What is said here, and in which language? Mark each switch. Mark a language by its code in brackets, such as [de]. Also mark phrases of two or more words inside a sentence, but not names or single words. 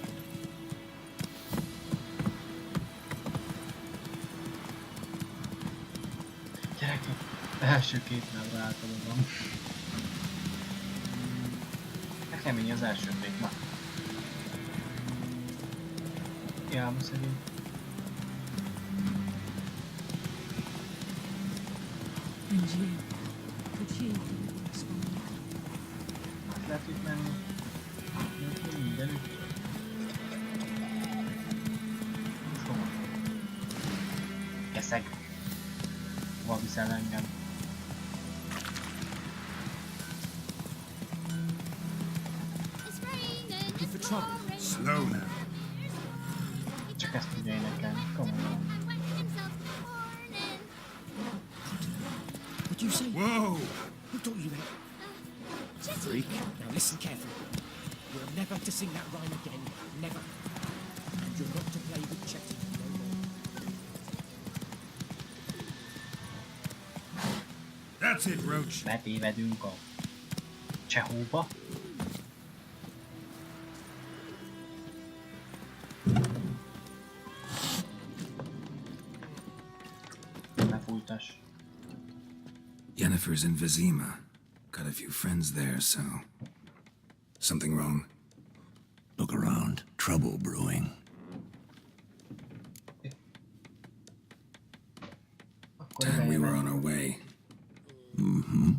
[hu] Gyerekek, első két lábra általában. Nekem így az első még ma. Hiába szegény. [en] And you? Could you respond? [hu] Hát lehet itt menni. Mindenütt. Most hova? Keszeg. Hova viszel engem? [en] Looking for trouble? Slow now. [hu] Csak ezt tudja énekelni. Komolyan. [en] What'd you say? Whoa! Who taught you that? Freak. Now listen carefully. You're never to sing that rhyme again. Never. And you're not to play with Chetty no more. That's it, Roach. [hu] Betévedünk a Csehóba. Ne fújtass. [en] Yennefer's in Vizima. Got a few friends there, so... Something wrong? Look around. Trouble brewing. And we were on our way. Mm-hmm.